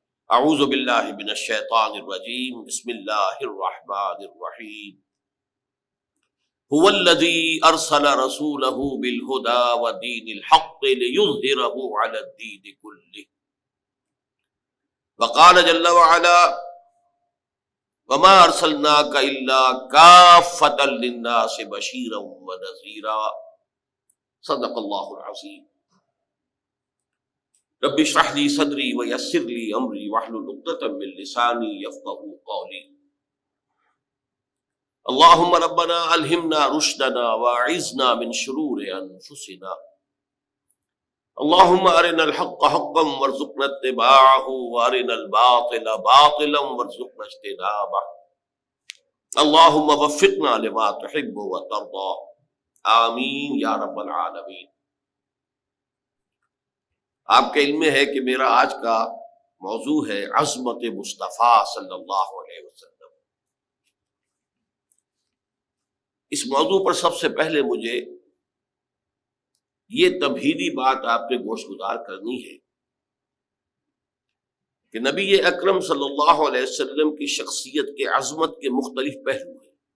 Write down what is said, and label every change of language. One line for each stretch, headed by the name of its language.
Arabic: اعوذ باللہ من الشیطان الرجیم بسم اللہ الرحمن الرحیم. هو الذی ارسل رسولہ بالہدی ودین الحق لیظہرہ علی الدین کلہ. وقال جل وعلا وما ارسلناک الا کافۃ للناس بشیرا ونذیرا. صدق اللہ العظیم. رب اشرح لي صدري ويسر لي امري واحلل عقدة من لساني يفقهوا قولي. اللهم ربنا الهمنا رشدنا واعذنا من شرور انفسنا. اللهم ارنا الحق حقا وارزقنا اتباعه وارنا الباطل باطلا وارزقنا اجتنابه. اللهم وفقنا لما تحب وترضى. آمین یا رب العالمین.
Urdu: آپ کا علم ہے کہ میرا آج کا موضوع ہے عظمت مصطفیٰ صلی اللہ علیہ وسلم. اس موضوع پر سب سے پہلے مجھے یہ تمہیدی بات آپ پہ گوش گزار کرنی ہے کہ نبی اکرم صلی اللہ علیہ وسلم کی شخصیت کے عظمت کے مختلف پہلو ہیں.